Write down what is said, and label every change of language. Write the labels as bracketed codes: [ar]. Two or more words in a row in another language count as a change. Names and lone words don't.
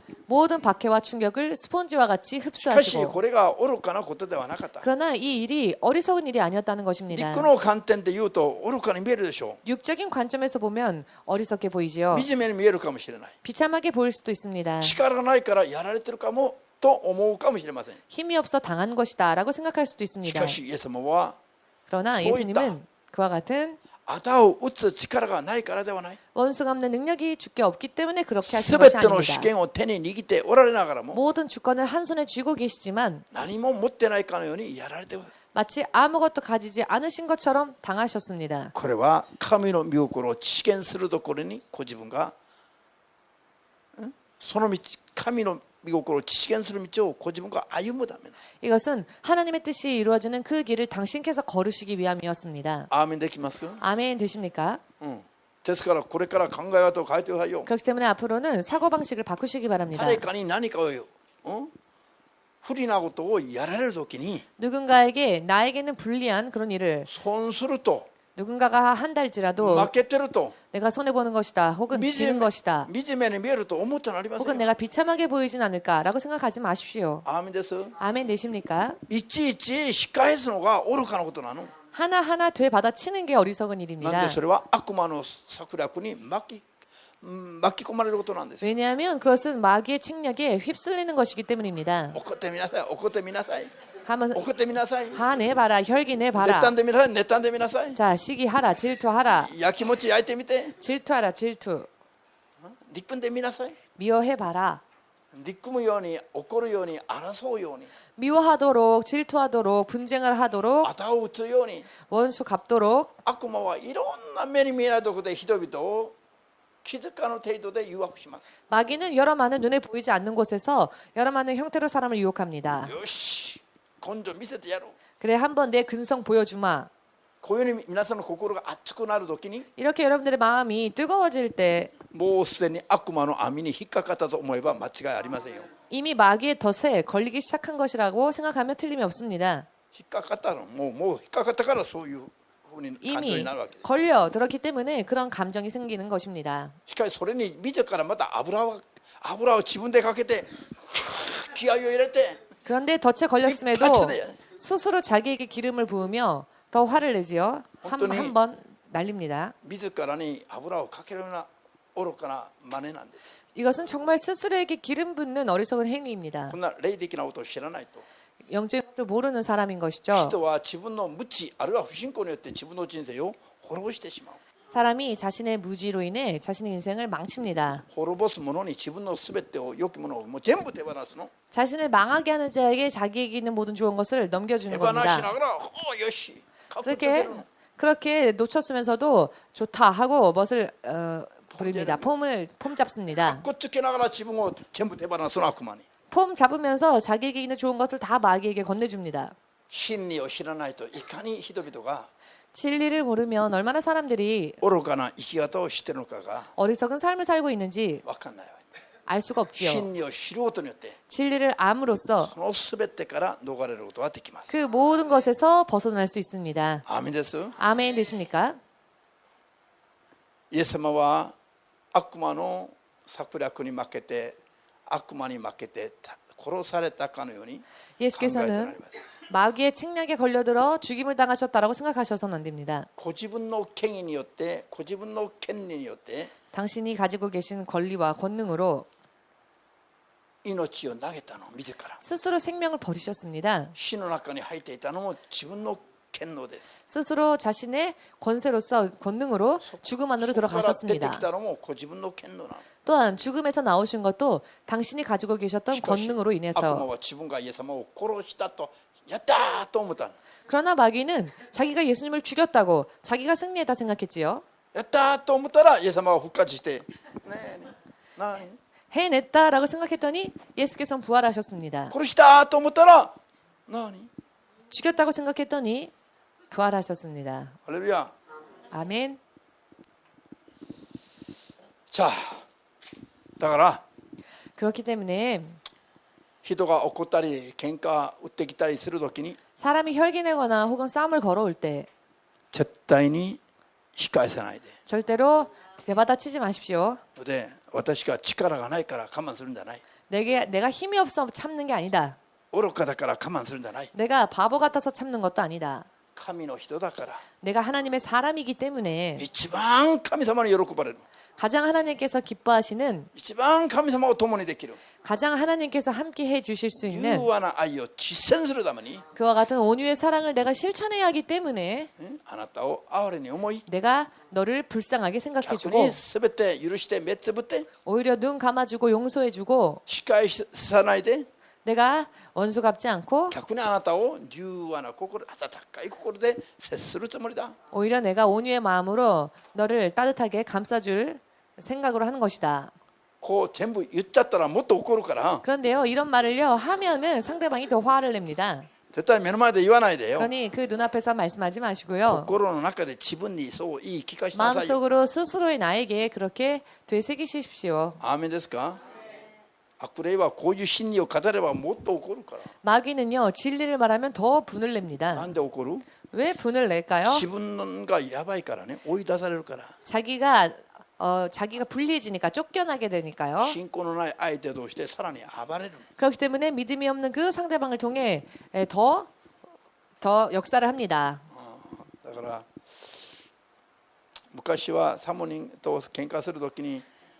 [ko] 모든 박해와 충격을 스폰지와 같이 [ja] しかし [ko] 흡수하시고 [ja] これが愚かなことではなかった。 [ko] 그러나 이 일이 어리석은 일이 아니었다는 것입니다. [ja] 陸の観点で言うと愚かに見えるでしょ [ko] 육적인 관점에서 보면 어리석게 [ja] う。 [ko] 보이지요. [ja] 惨めに見えるかもしれない。 [ko] 비참하게 보일 수도 있습니다. [ja] 力がないからやられてるかもと思うかもしれません。 [ko] 힘이 없어 당한 것이다 라고 생각할 수도 [ja] し [ko] 있습니다. [ja] かしイエス様は [ko] 그러나 또 있다. 예수님은 그와 같은 [ja] 仇を打つ力がないからではない。 [ko] 원수 갚는 능력이 주께 없기 때문에 그렇게 [ja] す [ko] 하신 [ja] べ [ko] 것이 [ja] ての主 [ko] 아닙니다. [ja] 権を手に握っておられながらも [ko] 모든 주권을 한 손에 쥐고 계시지만 [ja] 何も持ってないかのようにやられている。 [ko] 마치 아무것도 가지지 않으신 것처럼 당하셨습니다. [ja] これは神の御心を実現するところにご自分がその道、神の御心を実現する道をご自分が歩むため。 [ko] 이것은 하나님의 뜻이 이루어지는 그 길을 당신께서 걸으시기 위함이었습니다. [ja] アーメンできますか？ [ko] 아멘 되십니까? [ja] ですからこれから考え方を変えてくださいよ。 [ko] 그렇기 때문에 앞으로는 사고방식을 바꾸시기 바랍니다. [ja] 誰かに何かを不利なことをやられるときに [ko] 누군가에게 나에게는 불리한 그런 일을 [ja] 損すると [ko] 누군가가 한달지라도 [ja] 負けてると [ko] 내가 손해보는 것이다 혹은 지는 것이다 [ja] 惨めに見えると思ってなりませ [ko] 혹은 [ja] ん。 [ko] 내가 비참하게 보이진 않을까라고 생각하지 마십시오. [ja] アーメンです。 [ko] 아멘 되십니까? [ja] いちいち仕返すのが愚かなことなの。 [ko] 하나하나 되받아치는 게 어리석은 [ja] なん [ko] 일입니다. [ja] でそれは悪魔の策略に巻き込まれることなんです。 [ko] 왜냐하면 그것은 마귀의 책략에 휩쓸리는 것이기 때문입니다. [ja] 怒ってみなさい、怒ってみなさい、 [ko] 하면 [ja] 怒ってみなさい、 [ko] 화내봐라, 혈기 내봐라. [ja] 妬んでみなさい、妬んでみなさい、 [ko] 자, 시기하라, 질투하라. [ja] やきもち焼いてみて、 [ko] 질투하라, 질투. [ja] 憎んでみなさい。 [ko] 미워해봐라. [ja] 憎むように、怒るように、争うように、 [ko] 미워하도록, 질투하도록, 분쟁을 하도록, [ja] 仇を討つように、 [ko] 원수 갚도록. [ja] 悪魔はいろんな目に見えないところで人々を気づかぬ程度で誘惑します。 [ko] 마귀는 여러 많은 눈에 보이지 않는 곳에서 여러 많은 형태로 사람을 유혹합니다. [ja] よし、根性見せてやろう。 [ko] 그래, 한번 내 근성 보여주마. [ja] こういうふうに皆さんの心が熱くなるときに、 [ko] 이렇게 여러분들의 마음이 뜨거워질 때 [ja] もうすでに悪魔の網に引っかかったと思えば間違いありませんよ。 [ko] 이미 마귀의 덫에 걸리기 시작한 것이라고 생각하면 틀림이 없습니다. [ja] 引っかかったの、もう引っかかったからそういうふうに感情 [ko] 이미 [ja] になるわけです。 [ko] 걸려 들었기 때문에 그런 감정이 생기는 것입니다. [ja] しかしそれに自らまた油を自分でかけて気合を入れて [ko] 그런데 덫에 걸렸음에도 스스로 자기에게 기름을 부으며 더 화를 내지요. 한 번 날립니다. [ja] 自らに油をかけるような愚かな真似なんです。 [ko] 이것은 정말 스스로에게 기름 붓는 어리석은 행위입니다. [ja] こんな霊的なことを知らないと、 [ko] 영적인 것을 모르는 사람인 것이죠. [ja] 人は自分の無知あるいは不信仰によって自分の人生を滅ぼしてしまう。 [ko] 사람이 자신의 무지로 인해 자신의 인생을 망칩니다. [ja] 滅ぼす者に自分のすべてを良きものをもう全部手放すの。 [ko] 자신을 망하게 하는 자에게 자기에게 있는 모든 좋은 것을 [ja] 手 [ko] 넘겨주는 [ja] 放しな [ko] 겁니다. [ja] がら、よし、かっこつけるの。 [ko] 그렇게 놓쳤으면서도 좋다 하고 멋을 부립니다. 폼 잡습니다. [ja] かっこつけながら自分を全部手放すの悪魔に。 [ko] 폼 잡으면서 자기에게 있는 좋은 것을 다 마귀에게 건네줍니다. [ja] 真理を知らないといかに人々が [ko] 진리를 모르면 얼마나 사람들이 [ja] 愚かな生き方をしているのかが [ko] 어리석은 삶을 살고 있는지 [ja] 分かんないわ。 [ko] 알 수가 없지요. [ja] 真理を知ることによって [ko] 진리를 암으로써 [ja] そのすべてから逃れることができます。 [ko] 그 모든 것에서 벗어날 수 있습니다. [ja] アーメンです。 [ko] 아멘 되십니까? [ja] イエス様は悪魔の策略に負けて、悪魔に負けて殺されたかのように考えておられ [ko] 예수께서는 [ja] ます。 [ko] 마귀의 책략에 걸려들어 죽임을 당하셨다라고 생각하셔서는 안 됩니다. [ja] ご自分の権威によって、ご自分の権利によって [ko] 당신이 가지고 계신 권리와 권능으로 [ja] 命を投げたの自ら。 [ko] 스스로 생명을 버리셨습니다. [ja] 死の中に入っていたのも自分の権能です。 [ko] 스스로 자신의 권세로서 권능으로 죽음 안으로 [ja] そこから出て [ko] 들어가셨습니다. [ja] きたのもご自分の権能なの。 [ko] 또한 죽음에서 나오신 것도 당신이 가지고 계셨던 [ja] しかし [ko] 권능으로 [ja] 悪魔 [ko] 인해서. [ja] は自分がイエス様を殺したと、やったーと思ったの。 [ko] 그러나 마귀는 자기가 예수님을 죽였다고 자기가 승리했다 생각했지요. [ja] やったーと思ったらイエス様は復活して、ねえ、何 [ko] 해냈다라고 생각했더니 예수께서는 부활하셨습니다. [ja] 殺したと思ったら何 [ko] 죽였다고 생각했더니 부활하셨습니다. [ja] ハレルヤ。 [ko] 아멘. [ja] さあだから [ko] 그렇기 때문에 [ja] 人が怒ったり喧嘩打ってきたりするときに [ko] 사람이 혈기내거나 혹은 싸움을 걸어올 때 [ja] 絶対に引き返さないで。 [ko] 절대로 대받아치지 마십시오. [ja] で私が力がないから我慢するんじゃない。 [ko] 내가 힘이 없어 참는 게 아니다. [ja] 愚かだから我慢するんじゃない。 [ko] 내가 바보 같아서 참는 것도 아니다. [ja] 神の人だから [ko] 내가 하나님의 사람이기 때문에 [ja] 一番神様に喜ばれる。 [ko] 가장 하나님께서 기뻐하시는 [ja] 一番神様を共にできる [ko] 가장 하나님께서 함께 해주실 수 [ja] 柔 [ko] 있는 [ja] 和な愛を実践するために [ko] 그와 같은 온유의 사랑을 내가 실천해야 하기 때문에 [ja] あなたを哀れに思い [ko] 내가 너를 불쌍하게 [ja] 逆 [ko] 생각해주고 [ja] に全て許して目つぶって [ko] 오히려 눈 감아주고 용서해주고 [ja] 仕返しさないで [ko] 내가 원수 갚지 않고 [ja] 逆にあなたを柔和な心、温かい心で接するつもりだ。 [ko] 오히려 내가 온유의 마음으로 너를 따뜻하게 감싸줄 생각으로 하는 것이다. [ja] こう全部言っちゃったらもっと怒るから [ko] 그런데요, 이런 말을요 하면은 상대방이 더 화를 냅니다. [ja] 絶対目の前で言わないでよ。 [ko] 그러니 그 눈앞에서 말씀하지 마시고요. [ja] 心の中で自分にそう言い聞かせなさいよ。 [ko] 마음속으로 스스로의 나에게 그렇게 되새기십시오. [ja] アーメンですか。悪霊はこういう真理を語ればもっと怒るから。 [ko] 마귀는요 진리를 말하면 더 분을 [ja] な [ko] 냅니다. [ja] んで怒る？ [ko] 왜 분을 낼까요? [ja] 自分がやばいからね、追い出されるから。 [ko] 자기가 불리해지니까 쫓겨나게 되니까요. [ja] 信仰のない相手としてさらに暴れる。 [ko] 그렇기 때문에 믿음이 없는 그 상대방을 통해 더 역사를 합니다. [ja] だから昔はサモニンと喧嘩するときに